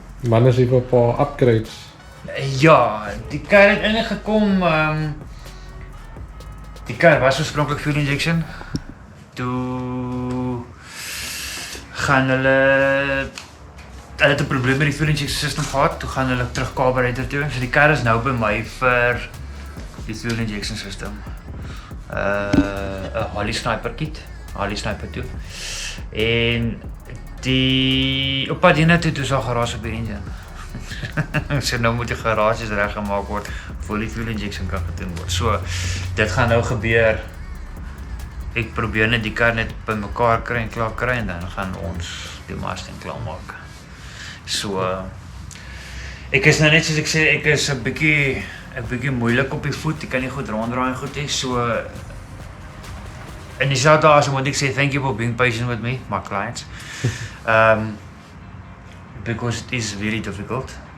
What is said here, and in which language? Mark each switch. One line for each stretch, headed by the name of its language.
Afrikaans: Man is even 'n paar upgrades. ja, die kar het eintlik gekom. Die kar was oorspronklik fuel injection. Toe gaan hulle het 'n probleem met die fuel injection system gehad. Toe gaan hulle terug carburetor toe. So die kar is nou by my vir die fuel injection system. 'n Holley Sniper kit, Holley Sniper toe. En die op pad hiernatoe toe is daar garage op die engine. So nou moet die garages reggemaak word voor die fuel injection kan gedoen word. So dit gaan nou gebeur. Ek probeer net die kar net by mekaar kry en klaar kry en dan gaan ons die Mustang klaar maak. So ek is nou net soos ek sê, ek is 'n bietjie moeilik op die voet. Ek kan nie goed ronddraai en goed hê. So in dieselfde as moet ek sê
English: thank you for being patient with me, my clients. Because it is very difficult.